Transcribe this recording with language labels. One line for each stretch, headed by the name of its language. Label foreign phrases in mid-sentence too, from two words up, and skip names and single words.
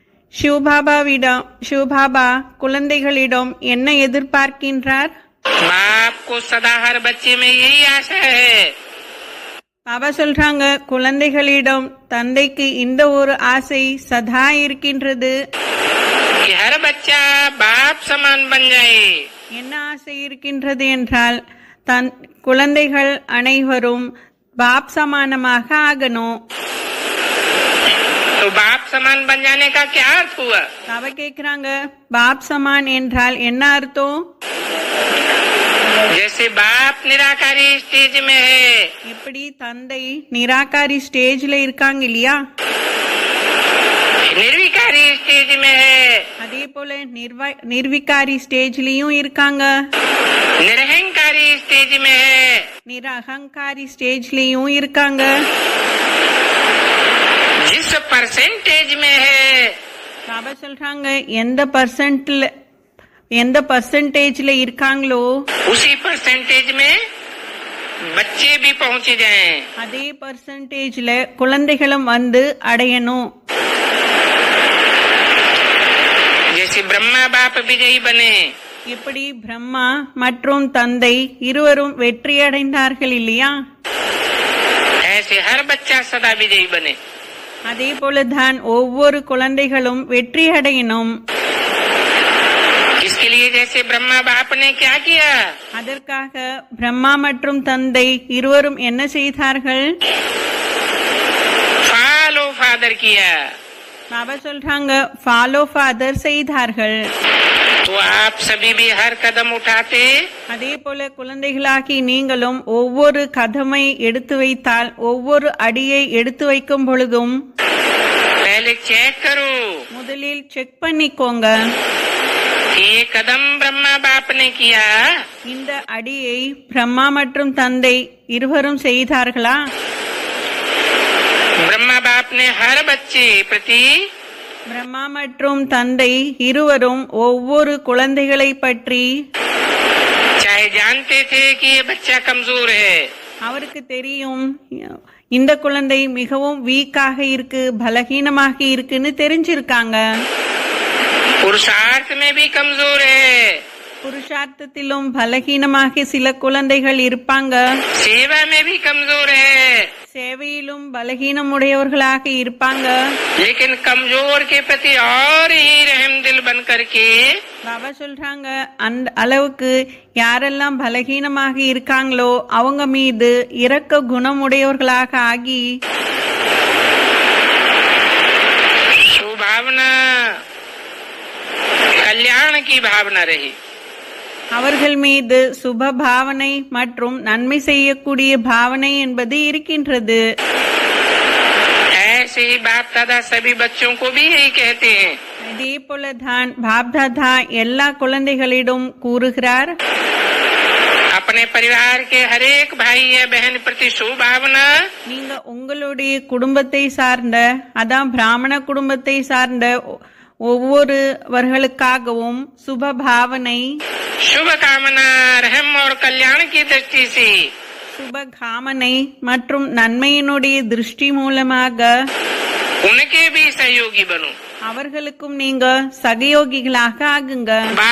Tamil: சிவபாபா குழந்தைகளிடம் என்ன எதிர்பார்க்கின்றார்?
Hindi: बाप को सदा हर बच्चे में यही आशा है।
Tamil: பாபா சொல்றாங்க, குழந்தைகளிடம் தந்தைக்கு இந்த ஒரு ஆசை சதா இருக்கின்றது.
Hindi: कि हर बच्चा बाप समान बन जाए।
Tamil: என்ன ஆசை இருக்கின்றது என்றால் குழந்தைகள் அனைவரும் பாப் சமானமாக ஆகணும்.
Hindi: तो बाप समान बन जाने का क्या अर्थ हुआ?
Tamil: பாபா கேக்குறாங்க,
Hindi: बाप समान
Tamil: என்றால் என்ன அர்த்தம்?
Hindi: जैसे बाप निराकारी स्टेज में है,
Tamil: எப்படி தந்தை நிராகாரி ஸ்டேஜ்ல இருக்காங்க இல்லையா,
Hindi: निर्विकारी स्टेज में है,
Tamil: அதே போல நிர்விகாரி ஸ்டேஜ்லயும் இருக்காங்க,
Hindi: निरहंकारी स्टेज में है,
Tamil: நிரகங்காரி ஸ்டேஜ்லயும் இருக்காங்க.
Hindi: जिस परसेंटेज में है,
Tamil: பாபா சொல்றாங்க, எந்த பர்சன்டேஜ்ல இருக்காங்களோ
Hindi: उसी परसेंटेज में बच्चे भी पहुंच जाएं।
Tamil: அதே பர்சன்டேஜ்ல குழந்தைகளும் வந்து அடையணும்.
Hindi: जैसे ब्रह्मा बाप विजयी बने,
Tamil: எப்படி பிரம்மா மற்றும் தந்தை இருவரும் வெற்றி அடைந்தார்கள் இல்லையா,
Hindi: ऐसे हर बच्चा सदा विजयी बने।
Tamil: அதே போலதான் ஒவ்வொரு குழந்தைகளும் வெற்றி அடையணும்.
Hindi: इसके लिए जैसे ब्रह्मा बाप ने क्या किया,
Tamil: அதற்காக பிரம்மா மற்றும் தந்தை இருவரும் என்ன செய்தார்கள்?
English: follow father
Hindi: किया।
Tamil: பாபா சொல்றாங்க,
English: follow father
Tamil: செய்தார்கள்.
Hindi: तो आप सभी भी हर कदम उठाते,
Tamil: அதே போல குழந்தைகளாகி நீங்களும் ஒவ்வொரு கதமை எடுத்து வைத்தால், ஒவ்வொரு அடியை எடுத்து வைக்கும் பொழுதும்
Hindi: पहले चेक करो
Tamil: முதலில் செக் பண்ணிக்கோங்க,
Hindi: कि ये कदम ब्रह्मा बाप ने किया,
Tamil: இந்த அடியை பிரம்மா மற்றும் தந்தை இருவரும் செய்தார்களா?
Hindi: ब्रह्मा बाप ने हर बच्चे प्रति,
Tamil: பிரம்மா மற்றும் தந்தை இருவரும் ஒவ்வொரு குழந்தைகளை பற்றி
Hindi: चाहे जानते थे कि ये बच्चा कमजोर है,
Tamil: அவருக்கு தெரியும் இந்த குழந்தை மிகவும் வீக்காக இருக்கு, பலகீனமாக இருக்குன்னு தெரிஞ்சிருக்காங்க.
Hindi: पुरुषार्थ में भी कमजोर है,
Tamil: புருஷார்த்தத்திலும் பலகீனமாக சில குழந்தைகள் இருப்பாங்க,
Hindi: सेवा में भी कमजोर है,
Tamil: சேவையிலும் பலகீனம் உடையவர்களாக இருப்பாங்க.
Hindi: लेकिन कमजोर के प्रति और ही रहम दिल बन करके
Tamil: பாபா சொல்றாங்க, அந்த அளவுக்கு யாரெல்லாம் பலகீனமாக இருக்காங்களோ அவங்க மீது இரக்க குணம் உடையவர்களாக ஆகி
Hindi: सुभावना कल्याण की भावना रही।
Tamil: அவர்கள் மீது சுப பாவனை மற்றும் நன்மை செய்யக்கூடிய பாவனை என்பது இருக்கின்றது.
Hindi: ऐसे ही बाप दादा सभी बच्चों को भी यही कहते हैं।
Tamil: இதே போலதான் பாப்தாதா எல்லா குழந்தைகளிடம் கூறுகிறார்,
Hindi: अपने परिवार के हर एक भाई या बहन प्रति सुभावना,
Tamil: நீங்க உங்களுடைய குடும்பத்தை சார்ந்த, அதான் பிராமண குடும்பத்தை சார்ந்த ஒவ்வொருவர்களுக்காகவும் சுப பாவனை,
Hindi: शुभ कामना, रहम और कल्याण की दृष्टि से
Tamil: சுப காமனை மற்றும் நன்மையினுடைய திருஷ்டி மூலமாக
Hindi: उनके भी सहयोगी बनो।
Tamil: அவர்களுக்கும் நீங்க சகயோகிகளாக ஆகுங்க.
Hindi: बाप